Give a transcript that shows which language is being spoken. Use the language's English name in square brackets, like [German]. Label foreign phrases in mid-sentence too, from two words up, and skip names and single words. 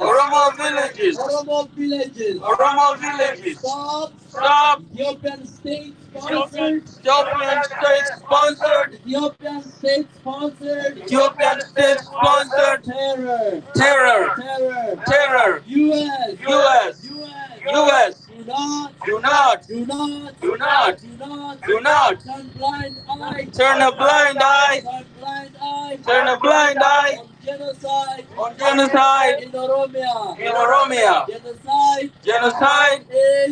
[English] Oromo villages. Oromo villages. Oromo villages. Stop, Stop Ethiopian state sponsored, Ethiopian state-sponsored, Ethiopian state sponsored, Ethiopian state-sponsored terror, terror, terror, terror. U.S., U.S., U.S., U.S. do not, do not, do not, do not, do not, do not turn blind eye, turn a blind eye, turn blind eye, turn a blind eye genocide on genocide in Oromia. in Oromia. Genocide Genocide is